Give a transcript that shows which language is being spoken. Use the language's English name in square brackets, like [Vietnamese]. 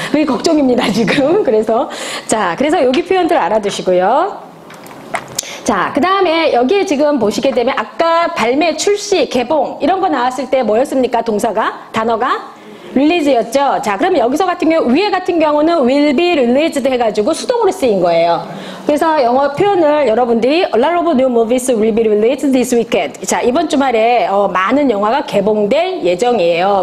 [Korean] 그게 걱정입니다, 지금. 그래서 여기 표현들 알아두시고요. 자, 그 다음에 여기에 지금 보시게 되면 아까 발매, 출시, 개봉 이런 거 나왔을 때 뭐였습니까? 단어가? 릴리즈였죠. 자, 그러면 여기서 같은 경우, 위에 같은 경우는 [English] will be released [Korean] 해가지고 수동으로 쓰인 거예요. 그래서 영어 표현을 여러분들이 [English] A lot of new movies will be released this weekend. [Korean] 자, 이번 주말에 많은 영화가 개봉될 예정이에요.